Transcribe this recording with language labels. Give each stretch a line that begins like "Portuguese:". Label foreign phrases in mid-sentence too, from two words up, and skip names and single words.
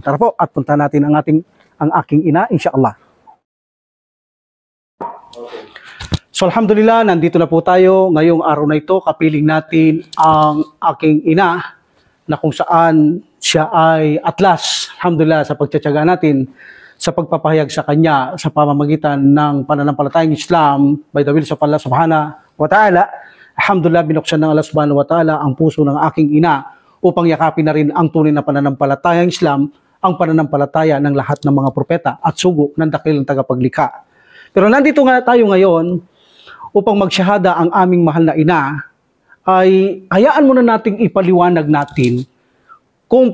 Filipino: Tara po at puntahan natin ang aking ina
Arabic: إن شاء الله.
Filipino: So alhamdulillah, nandito na po tayo ngayong araw na ito. Kapiling natin ang aking ina na kung saan siya ay atlas, alhamdulillah, sa pagtsatsaga natin sa pagpapahayag sa kanya sa pamamagitan ng pananampalatayang Islam
English: by the will of Allah
Arabic: سبحانه وتعالى.
Filipino: Alhamdulillah, binuksan ng Allah
Arabic: سبحانه وتعالى
Filipino: ang puso ng aking ina upang yakapin na rin ang tunay na pananampalatayang Islam, ang pananampalataya ng lahat ng mga propeta at sugo ng dakilang tagapaglikha. Pero nandito nga tayo ngayon upang magsyahada ang aming mahal na ina, ay hayaan muna nating ipaliwanag natin kung